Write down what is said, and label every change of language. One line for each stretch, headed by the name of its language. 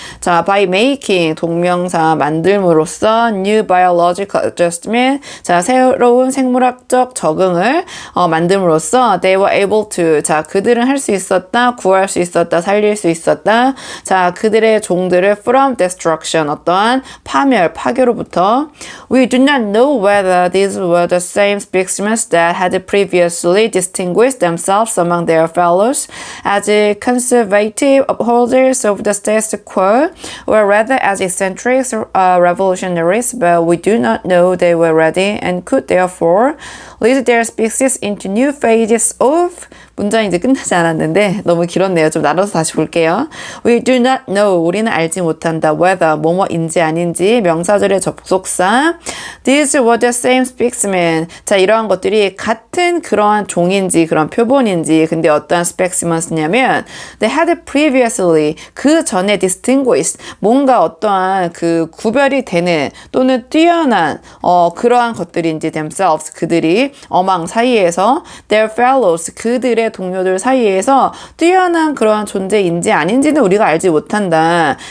Korean: 자,
English: by making,
Korean: 동명사 만들므로써
English: new biological adjustment,
Korean: 자, 새로운 생물학적 적응을 만듦으로써
English: they were able to,
Korean: 자, 그들은 할 수 있었다, 구할 수 있었다, 살릴 수 있었다. 자, 그들의 종들을
English: from destruction,
Korean: 어떠한 파멸, 파괴로부터.
English: We do not know whether these were the same specimens that had previously distinguished themselves among their fellows as conservative upholders of the status quo, or rather as eccentric revolutionaries, but we do not know they were ready and could therefore lead their species into new phases of.
Korean: 문장이 이제 끝나지 않았는데 너무 길었네요. 좀 나눠서 다시 볼게요.
English: We do not know,
Korean: 우리는 알지 못한다. Whether, 뭐뭐인지 아닌지, 명사절의 접속사.
English: These were the same specimen.
Korean: 자, 이러한 것들이 같은 그러한 종인지, 그런 표본인지. 근데 어떠한 specimens냐면
English: they had previously,
Korean: 그 전에
English: distinguished,
Korean: 뭔가 어떠한 그 구별이 되는 또는 뛰어난 그러한 것들인지
English: themselves,
Korean: 그들이 어망 사이에서
English: their fellows,
Korean: 그들의 동료들 사이에서 뛰어난 그러한 존재인지 아닌지는 우리가 알지 못한다.